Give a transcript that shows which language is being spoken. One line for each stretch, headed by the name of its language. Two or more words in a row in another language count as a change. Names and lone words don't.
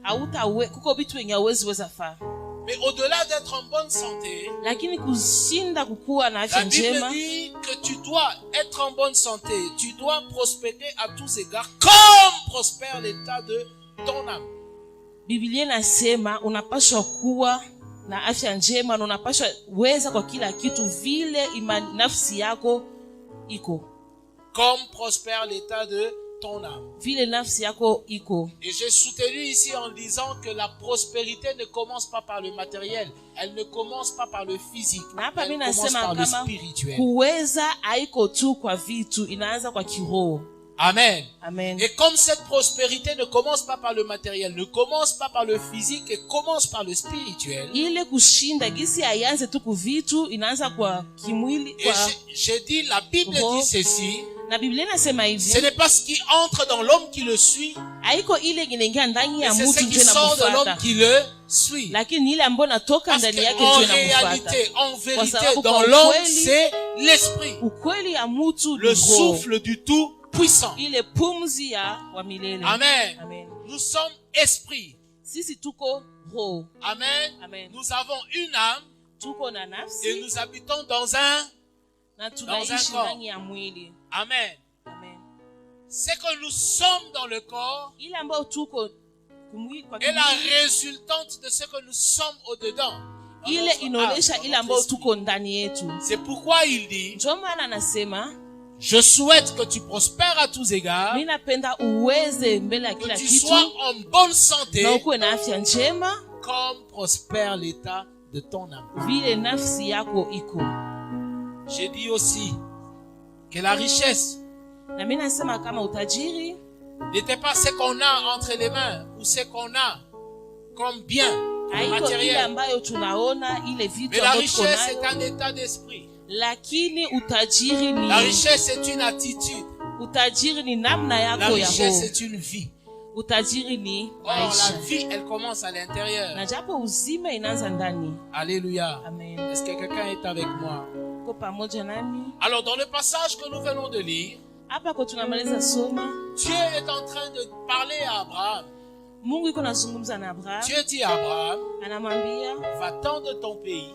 French: Mais au-delà d'être en bonne santé, la Bible dit que tu dois être en bonne santé, tu dois prospérer à tous égards, comme prospère l'état de ton âme.
Swahili: Biblia inasema unapaswa kuwa na afya njema na unapaswa weza kwa kila kitu vile nafsi yako iko.
French: Comme prospère l'état de ton âme.
Swahili: Vile nafsi yako iko.
French: Et j'ai soutenu ici en disant que la prospérité ne commence pas par le matériel, elle ne commence pas par le physique, elle commence par le spirituel.
Swahili: Kuweza haiko tu kwa vitu, inaanza kwa kiroho. Amen. Amen.
French: Et comme cette prospérité ne commence pas par le matériel, ne commence pas par le physique et commence par le spirituel.
Swahili: Ile kushinda gisi aianze tu ku vitu, inaanza kwa kimwili kwa.
French: Et j'ai dit, la Bible dit ceci.
Swahili: Na Biblia inasema hivi.
French: Ce n'est pas ce qui entre dans l'homme qui le suit.
Swahili: Haiko ile inaingia ndani ya mtu ndio inamfuata.
French: C'est ce qui sort de l'homme qui le suit.
Swahili: Lakini ile ambayo natoka ndani yake ndio inamfuata.
French: En vérité, dans l'homme, c'est l'esprit.
Swahili: Ukweli ya mtu
French: le souffle du tout puissant.
Swahili: Ile pumzi ya wa milele. Amen. Amen.
French: Nous sommes esprit.
Swahili: Sisi tuko roho. Amen. Amen.
French: Nous avons une âme.
Swahili: Tuko na nafsi.
French: Et nous habitons dans un corps. Amen. Amen. C'est que nous sommes dans le corps.
Swahili: Ile ambayo tuko
French: et la résultante de ce que nous sommes au-dedans.
Swahili: Ile inaonyesha ile ambayo tuko ndani yetu.
French: C'est pourquoi il dit,
Swahili: ndio maana anasema,
French: je souhaite que tu prospères à tous égards,
Swahili: mimi napenda uweze mbele ya kila kitu,
French: que tu sois en bonne santé,
Swahili: na uwe na afya njema,
French: comme prospère l'état de ton âme.
Swahili: Vile nafsi yako iko.
French: J'ai dit aussi que la richesse
Swahili: na mimi nasema kama utajiri
French: n'était pas ce qu'on a entre les mains ou ce qu'on a comme bien matériel. Mais la richesse est un état d'esprit.
Swahili: Lakini utajiri ni,
French: la richesse est une attitude.
Swahili: Utajiri ni namna yako
French: la
Swahili: ya
French: richesse
Swahili: roho.
French: est une vie.
Swahili: Utajiri ni maisha.
French: La vie, elle commence à l'intérieur.
Swahili: Na japo uzima inaanza ndani. Alléluia. Amen.
French: Est-ce que quelqu'un est avec moi?
Swahili: Ko pamoja nami.
French: Alors dans le passage que nous venons de lire,
Swahili: hapa kwa tunamaliza soma,
French: Dieu est en train de parler à Abraham.
Swahili: Mungu yuko nazungumza na Abraham.
French: Dieu dit à Abraham,
Swahili: anamwambia,
French: va-t'en de ton pays,